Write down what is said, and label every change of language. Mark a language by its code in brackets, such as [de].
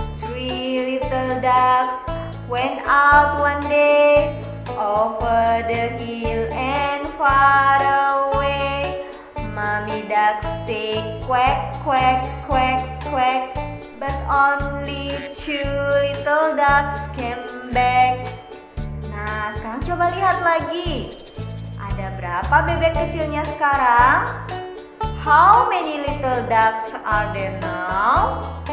[en] 3 little ducks went out one day over the hill and far away. Mommy duck say quack, quack, quack, quack, but only 2 little ducks came back. [id] Nah, sekarang coba lihat lagi. Ada berapa bebek kecilnya sekarang? [en] How many little ducks are there now?